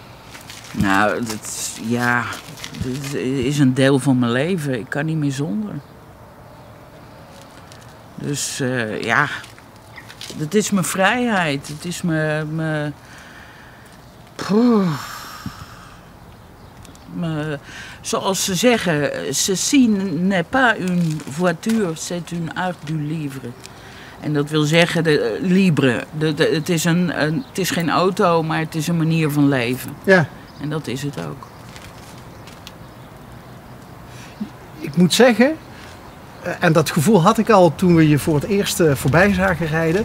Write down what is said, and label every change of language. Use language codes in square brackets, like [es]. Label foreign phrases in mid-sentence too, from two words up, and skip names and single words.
[nl] Nou, dit is een deel van mijn leven. Ik kan niet meer zonder. Dus ja, het is mijn vrijheid. Het is mijn zoals ze zeggen, [fr] ceci n'est pas une voiture, c'est une art du livre. [nl] En dat wil zeggen, libre. Het is geen auto, maar het is een manier van leven. Ja. En dat is het ook. Ik moet zeggen, en dat gevoel had ik al toen we je voor het eerst voorbij zagen rijden.